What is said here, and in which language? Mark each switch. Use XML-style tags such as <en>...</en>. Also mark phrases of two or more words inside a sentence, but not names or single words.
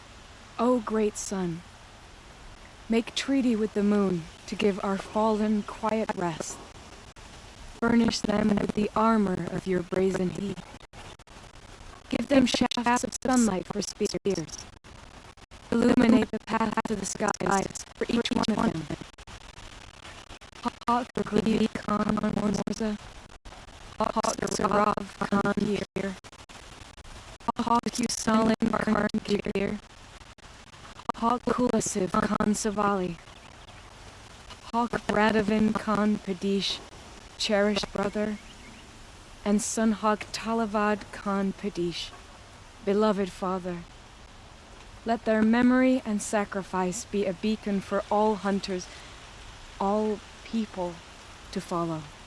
<en>O great sun, make treaty with the moon to give our fallen quiet rest. Furnish them with the armor of your brazen heat. Give them shafts of sunlight for spears. Illuminate the path to the skies for each one of them. Hawk Glevi Khan Morza. Hawk Sarav Khan Gir. Hawk Usalin Khan Gir. Hawk Kulasiv Khan Savali. Hawk Radavin Khan Padish, cherished brother, and Sunhawk Talavad Khan Padish, beloved father. Let their memory and sacrifice be a beacon for all hunters, all people to follow.</en>